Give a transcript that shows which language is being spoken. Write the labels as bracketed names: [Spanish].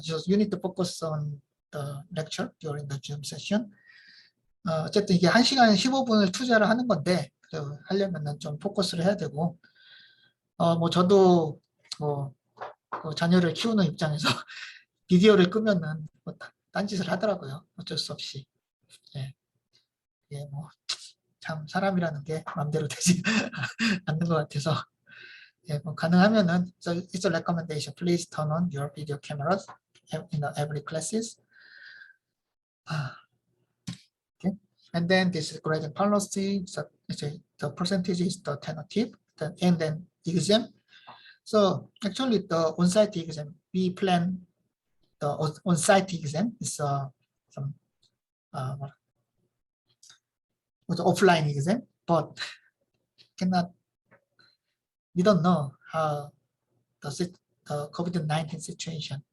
[English] Just you need to focus on the lecture during the Zoom session. [Korean] 어쨌든 이게 1시간 15분을 투자를 하는 건데 하려면은 좀 포커스를 해야 되고 뭐 저도 뭐 자녀를 키우는 입장에서 비디오를 끄면은 뭐 딴짓을 하더라고요. 어쩔 수 없이. 예, 예, 뭐 참 사람이라는 게 마음대로 되지 않는 것 같아서 예, 뭐 가능하면은 [English] so it's a recommendation. Please turn on your video cameras in every classes. Okay, and then this is grading policy. So the percentage is the tentative, and then exam. So actually, the on-site exam we plan the on-site exam is some offline exam, but cannot we don't know how the COVID-19 situation.